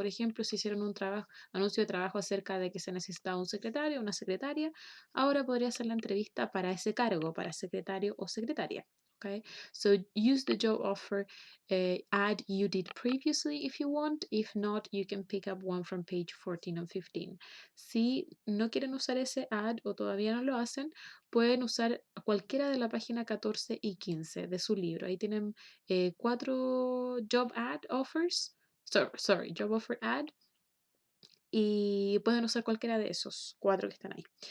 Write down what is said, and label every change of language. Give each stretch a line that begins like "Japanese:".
Spanish: Por ejemplo, si hicieron un anuncio de trabajo acerca de que se necesitaba un secretario, una secretaria, ahora podría ser la entrevista para ese cargo, para secretario o secretaria.
English: Okay, so use the job offer ad you did previously if you want. If not, you can pick up one from page 14 and 15.
Spanish: Si no quieren usar ese ad o todavía no lo hacen, pueden usar cualquiera de la página 14 y 15 de su libro. Ahí tienen 4
English: job ad offers. Sorry, job offer ad.
Spanish: Y pueden usar cualquiera de esos 4 que están ahí.